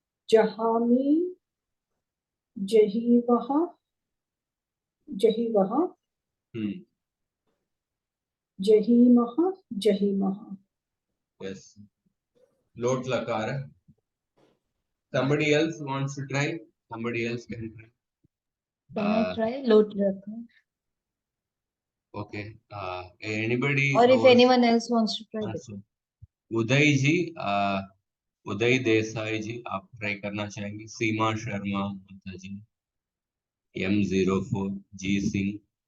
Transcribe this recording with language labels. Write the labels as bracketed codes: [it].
[sa] जहामी जहिवः जहिवः जहीमः जहीमः। [hi] yes, लोट लकार। [en] Somebody else wants to try? Somebody else can try. Can I try? Lot rakha. Okay. Anybody? Or if was- anyone else wants to try. [hi] हाँ, so, उदय जी, उदय देसाई जी, आप try करना चाहेंगे? सीमा शर्मा माता जी, M04 जी सिंह।